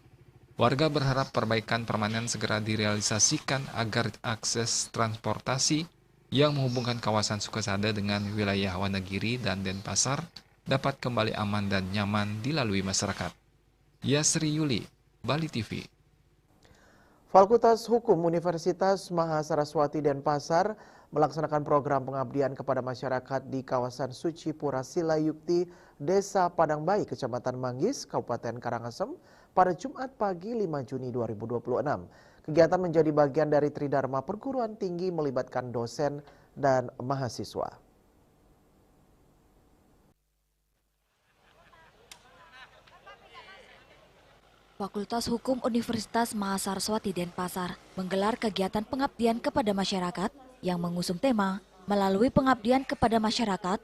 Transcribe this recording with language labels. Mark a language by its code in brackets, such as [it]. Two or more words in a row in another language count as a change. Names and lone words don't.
[id] Warga berharap perbaikan permanen segera direalisasikan agar akses transportasi yang menghubungkan kawasan Sukasada dengan wilayah Wonogiri dan Denpasar dapat kembali aman dan nyaman dilalui masyarakat. Yasri Yuli, Bali TV. Fakultas Hukum Universitas Mahasaraswati Denpasar melaksanakan program pengabdian kepada masyarakat di kawasan Suci Pura Silayukti, Desa Padangbayi, Kecamatan Manggis, Kabupaten Karangasem pada Jumat pagi 5 Juni 2026. Kegiatan menjadi bagian dari Tridharma Perguruan Tinggi melibatkan dosen dan mahasiswa. Fakultas Hukum Universitas Mahasaraswati Denpasar menggelar kegiatan pengabdian kepada masyarakat yang mengusung tema melalui pengabdian kepada masyarakat.